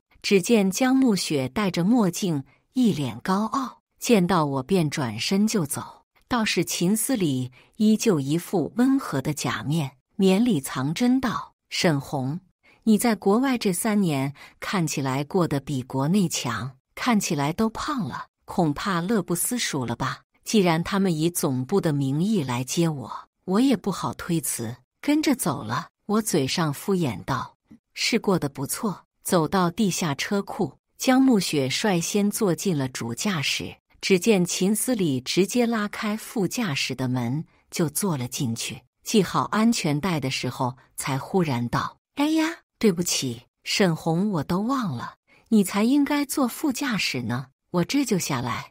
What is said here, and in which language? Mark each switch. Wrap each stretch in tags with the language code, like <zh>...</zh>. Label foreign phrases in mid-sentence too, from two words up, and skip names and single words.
<zh>只見江暮雪戴着墨鏡，一臉高傲，見到我便轉身就走。倒是秦思禮依舊一副溫和的假面，綿裡藏針道：“沈紅， 你在國外這3年看起來過得比國內強，看起來都胖了，恐怕樂不思蜀了吧？既然他們以總部的名義來接我，我也不好推辭，跟着走了。我嘴上敷衍道：“是過得不錯。” 走到地下車庫，江暮雪率先坐進了主駕駛，只見秦思禮直接拉開副駕駛的門就坐了進去，繫好安全帶的時候才忽然道：“哎呀，對不起，沈紅，我都忘了，你才應該坐副駕駛呢，我這就下來。”</zh>